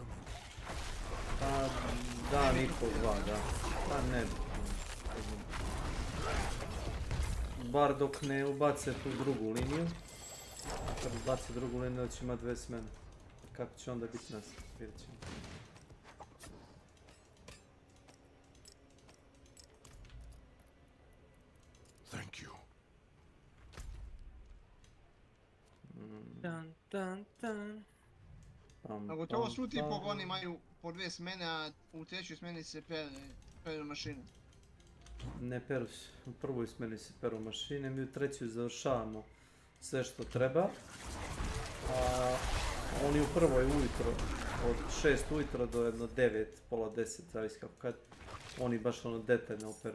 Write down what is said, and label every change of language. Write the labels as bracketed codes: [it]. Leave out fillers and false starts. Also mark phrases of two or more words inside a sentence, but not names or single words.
[sr] Pa, da, niko, 2, da. Pa ne. Bar dok ne ubace tu drugu liniju. Kad ubace drugu liniju, da će imati 2 smene. Kako će onda biti nas? Vidjet ćemo. [en] Thank you. Tan, tan, tan. [sr] A gotovo svi ti pogoni imaju po 2 smene, a u trećoj smeni se peru mašine. Ne peru se. U prvoj smeni se peru mašine, mi u trećoj završavamo sve što treba. A oni u prvoj ujutro, od 6 ujutro do jedno 9, pola 10, zavisi kako kad, oni baš ono detaljno operu.